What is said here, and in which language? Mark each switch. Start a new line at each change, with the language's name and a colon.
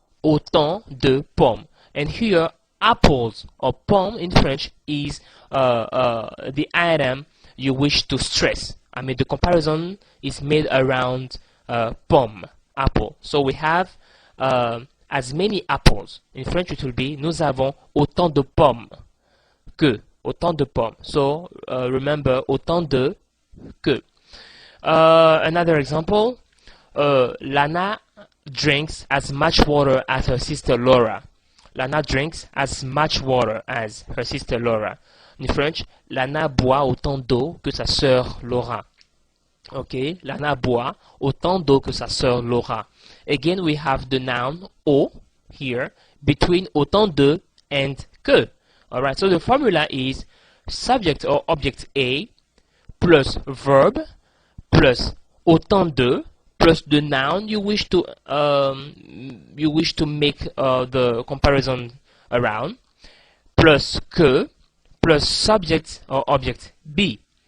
French: Autant de pommes.
English: And here, apples or pomme in French is the item you wish to stress. I mean, the comparison is made around pomme, apple. So we have as many apples. In French it will be,
French: nous avons autant de pommes que. Autant de pommes.
English: So remember, autant de que. Another example, Lana drinks as much water as her sister Laura. Lana drinks as much water as her sister Laura. In French,
French: Lana boit autant d'eau que sa sœur Laura. Okay, Lana boit autant d'eau que sa sœur Laura.
English: Again, we have the noun au here between autant de and que. Alright, so the formula is subject or object A plus verb plus autant de plus the noun you wish to make the comparison around, plus que plus subject or object B.